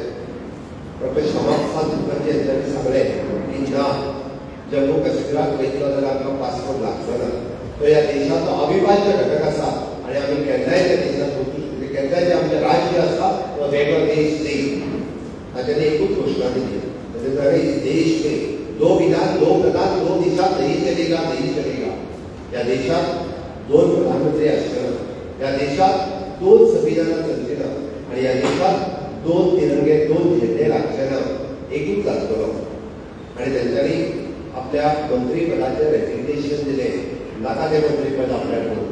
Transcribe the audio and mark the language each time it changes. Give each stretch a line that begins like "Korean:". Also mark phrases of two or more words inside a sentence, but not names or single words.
Konkani: डॉक्टर श्यामा प्रसाद मुखर्जी हांच्यांनी सांगलें की ना, जम्मू काश्मीराक वयतलो जाल्यार आमकां पासपोर्ट लागचो ना. तो ह्या देशाचो अविभाज्य घटक आसा आनी आमी केन्नाय त्या देशांत वचूं शकता. केन्नाय जे आमचें राज्य आसा तो वेगळो देश न्ही. ताच्यानी एकूच घोशणा दिली.
Hindi: देश में 2 विधान 2 प्रधान 2 दिशा नहीं चलेगा, नहीं चलेगा.
Konkani: या देशात 2 प्रधानमंत्री आसचे. या देशात 2 संविधानां चलची ना. आनी ह्या देशात 2 तिरंगे 2 झेंडे लागचे ना. एकूच जातलो. आनी तेंच्यांनी आपल्या मंत्रीपदाचें रेजिग्नेशन दिलें. नाका तें मंत्रीपद आपल्या कडेन.